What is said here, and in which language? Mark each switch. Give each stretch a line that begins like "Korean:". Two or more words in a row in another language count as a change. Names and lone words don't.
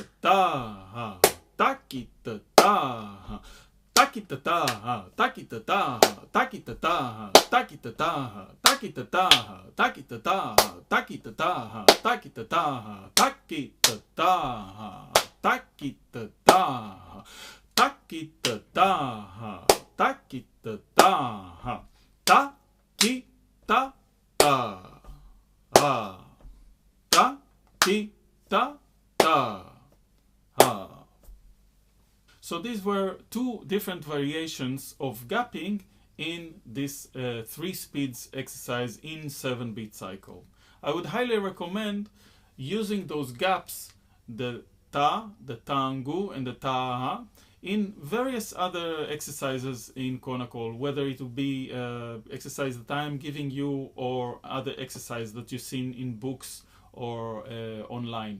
English: ta, ta, ki, ta, ta, ta, ki, ta, ta, ta, ki, ta, ta, ta, ki, ta, ta, ta, ki, ta, ta, ta, ki, ta, ta, ta, ki, ta, ta, ta, ki, ta, ta, ta, ki, ta, ta, ta, ki, ta, ta, ta, ki, ta, ta. Takita taha, takita taha, takita ta, takita ta. So these were two different variations of gapping in this 3 speeds exercise in 7-beat cycle. I would highly recommend using those gaps, the ta, the tangu, and the taha, in various other exercises in Konnakol, whether it will be exercise that I'm giving you or other exercise that you've seen in books or online.